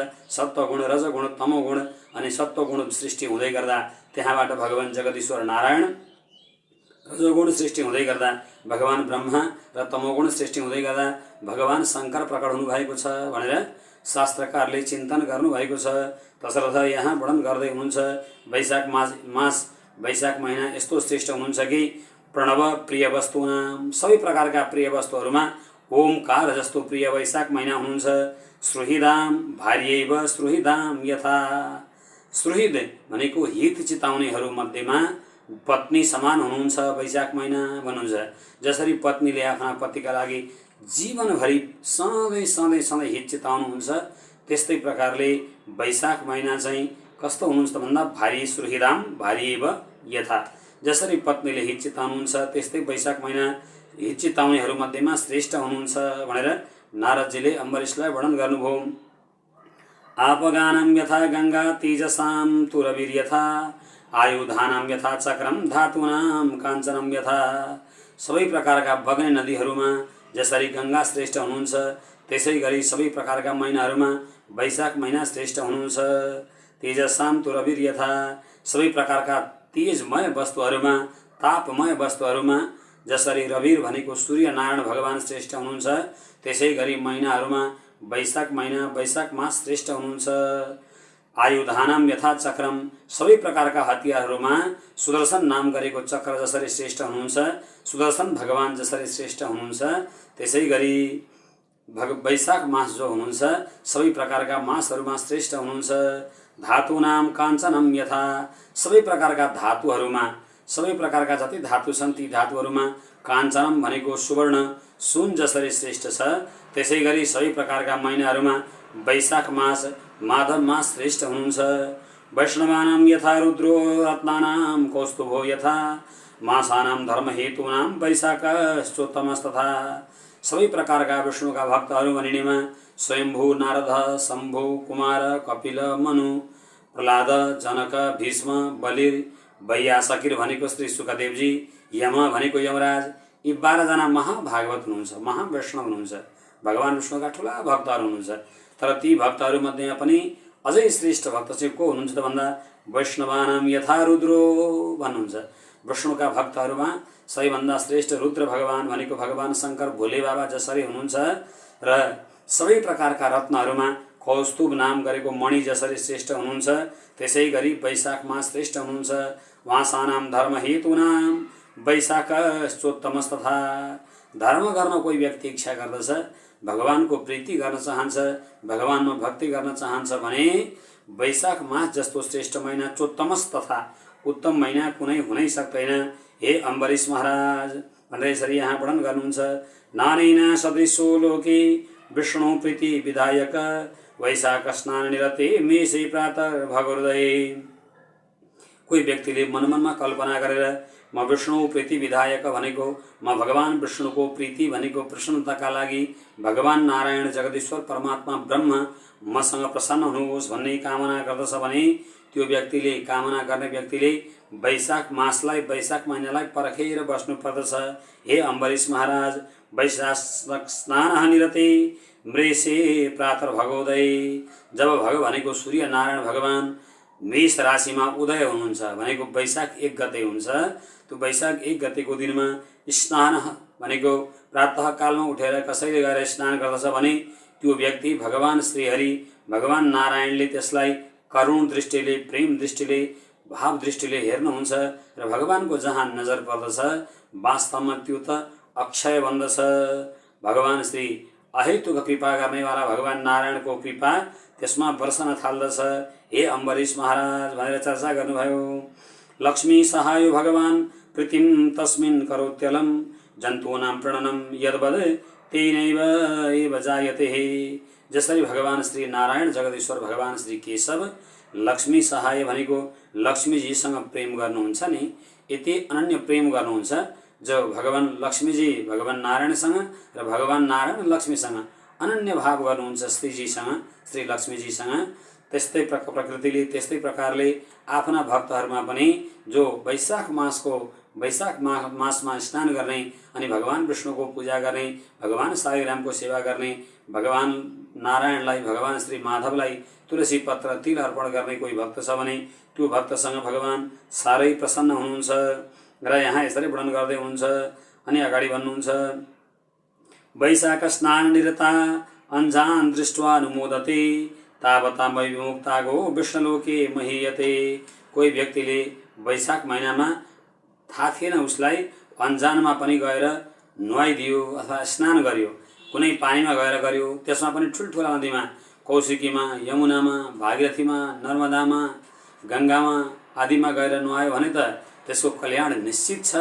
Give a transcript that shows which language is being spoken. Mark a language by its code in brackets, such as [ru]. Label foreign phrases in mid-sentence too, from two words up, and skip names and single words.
[ne] सत्वगुण रजगुण तमोगुण अनि सत्वगुण सृष्टि हुँदै गर्दा त्यहाँबाट भगवान जगदीश्वर नारायण, रजोगुण सृष्टि हुँदै गर्दा भगवान ब्रह्मा र तमोगुण सृष्टि हुँदै गर्दा भगवान शङ्कर प्रकट हुनुभएको छ भनेर शास्त्रकारले चिन्तन गर्नुभएको छ। तसर्थ यहाँ वर्णन गर्दै हुनुहुन्छ वैशाख महिना यस्तो श्रेष्ठ हुनुहुन्छ कि [sa] प्रणव प्रिय वस्तुनाम, [ne] सबै प्रकारका प्रिय वस्तुहरूमा ओमकार जस्तो प्रिय वैशाख महिना हुनुहुन्छ। [sa] सुहृदाम भार्यैव सुहृदाम यथा, [ne] सुहृद भनेको हित चिताउनेहरू मध्येमा पत्नी समान हुनुहुन्छ वैशाख महिना भन्नुहुन्छ। जसरी पत्नीले आफ्ना पतिका लागि जीवनभरि सधैँ हित चिताउनुहुन्छ, त्यस्तै प्रकारले वैशाख महिना चाहिँ कस्तो हुनुहुन्छ भन्दा भारी [sa] सुहृदाम भार्यैव यथा, [ne] जसरी पत्नीले हित चिताउनुहुन्छ त्यस्तै वैशाख महिना हित चिताउनेहरू मध्येमा श्रेष्ठ हुनुहुन्छ भनेर नारदजीले अम्बरीशलाई वर्णन गर्नुभयो। [sa] आपगानं यथा गंगा तेजसां तुरवीर्यथा आयुधानां यथा चक्रम धातूनां काञ्चनं यथा, [ne] सबै प्रकारका बग्ने नदीहरूमा जसरी गंगा श्रेष्ठ हुनुहुन्छ त्यसै गरी सबै प्रकारका महिनाहरूमा वैशाख महिना श्रेष्ठ हुनुहुन्छ। [sa] तेजसां तुरवीर्यथा, [ne] सबै प्रकारका तेजमय वस्तुहरूमा तापमय वस्तुहरूमा जसरी रविर भनेको सूर्य नारायण भगवान श्रेष्ठ हुनुहुन्छ त्यसै गरी महिनाहरूमा वैशाख महिना वैशाख मास श्रेष्ठ हुनुहुन्छ। [sa] आयुधानां यथा चक्रम, [ne] सबै प्रकारका हतियारहरूमा सुदर्शन नाम गरेको चक्र जसरी श्रेष्ठ हुनुहुन्छ, सुदर्शन भगवान जसरी श्रेष्ठ हुनुहुन्छ त्यसै गरी वैशाख मास जो हुनुहुन्छ सबै प्रकारका मासहरूमा श्रेष्ठ हुनुहुन्छ। [sa] धातूनां काञ्चनं यथा, [ne] सबै प्रकारका धातुहरूमा, सबै प्रकारका जति धातु छन् ती धातुहरूमा काञ्चनम भनेको सुवर्ण सुन जसरी श्रेष्ठ छ त्यसै गरी सबै प्रकारका महिनाहरूमा वैशाख मास माधव मास श्रेष्ठ हुनुहुन्छ। [sa] वैष्णवानां यथा रुद्रो रत्नानां कौस्तुभो यथा मासानां धर्महेतूनां वैशाखश्चोत्तमस्तथा, [ne] सबै प्रकारका विष्णुका भक्तहरू भनिनेमा स्वयम्भू, नारद, शम्भु, कुमार, कपिल, मनु, प्रहलाद, जनक, भीष्म, बलिर, वैयासकिर भनेको श्री सुखदेवजी, यम भनेको यमराज, यी 12 जना महाभागवत हुनुहुन्छ, महावैष्णव हुनुहुन्छ, भगवान विष्णुका ठुला भक्तहरू हुनुहुन्छ। तर ती भक्तहरूमध्येमा पनि अझै श्रेष्ठ भक्त चाहिँ को हुनुहुन्छ त भन्दा [sa] वैष्णवानाम यथा रुद्रो [ne] भन्नुहुन्छ। विष्णुका भक्तहरूमा सबैभन्दा श्रेष्ठ रुद्र भगवान भनेको भगवान शङ्कर भोले बाबा जसरी हुनुहुन्छ र सबै प्रकारका रत्नहरूमा कौस्तुभ नाम गरेको मणि जसरी श्रेष्ठ हुनुहुन्छ, त्यसै गरी वैशाख मास श्रेष्ठ हुनुहुन्छ। [sa] वासानाम धर्म हेतुनाम वैशाख चोत्तमस्तथा। [ne] धर्म गर्न कोही व्यक्ति इच्छा गर्दछ, भगवानको प्रीति गर्न चाहन्छ, भगवानमा भक्ति गर्न चाहन्छ भने वैशाख मास जस्तो श्रेष्ठ महिना, [sa] चोत्तमस तथा [ne] उत्तम महिना कुनै हुनै सक्दैन। हे अम्बरीश महाराज भनेर यसरी यहाँ वर्णन गर्नुहुन्छ। [sa] नानेन सदृशो लोके विष्णु प्रीति विधायक वैशाख स्नान निरते मेषे प्रातः भगोदय। [ne] कोही व्यक्तिले मनमनमा कल्पना गरेर म [sa] विष्णु प्रीति विधायक [ne] भनेको, म भगवान विष्णुको प्रीति भनेको प्रसन्नताका लागि भगवान नारायण जगदीश्वर परमात्मा ब्रह्म मसँग प्रसन्न हुनुहोस् भन्ने कामना गर्दछ भने त्यो व्यक्तिले, कामना गर्ने व्यक्तिले वैशाख मासलाई, वैशाख महिनालाई पर्खेर बस्नु पर्दछ। [sa] हे अम्बरीश महाराज, वैशाख स्नान निरते मृषे प्रातः भगोदय। [ne] जब भग भनेको सूर्य नारायण भगवान मेष राशिमा उदय हुनुहुन्छ भनेको वैशाख 1 गते हुन्छ। त्यो वैशाख 1 गतेको दिनमा स्नान भनेको प्रातः कालमा उठेर कसैले गएर स्नान गर्दछ भने त्यो व्यक्ति भगवान श्रीहरि, भगवान नारायणले त्यसलाई करुण दृष्टिले, प्रेम दृष्टिले, भाव दृष्टिले हेर्नुहुन्छ र भगवानको जहाँ नजर पर्दछ वास्तवमा त्यो त अक्षय बन्दछ। भगवान श्री अहेतुक कृपा गर्नेवाला भगवान नारायणको कृपा त्यसमा वर्षन थाल्दछ। हे अम्बरीश महाराज भनेर चर्चा गर्नुभयो। [sa] लक्ष्मी सहायो भगवान प्रीतिम तस्मिन् करोत्यलम जन्तूनां प्रणनम यद्वद तेनैव एव जायते। [ne] जसरी भगवान श्री नारायण जगदीश्वर भगवान श्री केशव लक्ष्मी सहाय भनेको लक्ष्मीजीसँग प्रेम गर्नुहुन्छ नि, यति अनन्य प्रेम गर्नुहुन्छ जो भगवान लक्ष्मीजी भगवान नारायणसँग र भगवान नारायण लक्ष्मीसँग अनन्य भाव गर्नुहुन्छ, श्रीजीसँग, श्री लक्ष्मीजीसँग। त्यस्तै प्रकृतिले त्यस्तै प्रकारले आफ्ना भक्तहरूमा पनि जो वैशाख मासमा स्नान गर्ने अनि भगवान विष्णुको पूजा गर्ने, भगवान साईरामको सेवा गर्ने, भगवान नारायणलाई, भगवान श्री माधवलाई तुलसी पत्र तिल अर्पण गर्ने कोही भक्त छ भने त्यो भक्तसँग भगवान साह्रै प्रसन्न हुनुहुन्छ। र यहाँ यसरी वर्णन गर्दै हुनुहुन्छ अनि अगाडि भन्नुहुन्छ। [sa] वैशाख स्नान निरता अन्जान दृष्ट्वा अनुमोदते तावता विमुक्तागो विष्णुलोके महीयते। [ne] कोही व्यक्तिले वैशाख महिनामा थाहा थिएन उसलाई, अन्जानमा पनि गएर नुहाइदियो अथवा स्नान गर्यो, कुनै पानीमा गएर गर्यो, त्यसमा पनि ठुल्ठुला नदीमा, कौशिकीमा, यमुनामा, भागीरथीमा, नर्मदामा, गङ्गामा आदिमा गएर नुहायो भने त त्यसको कल्याण निश्चित छ।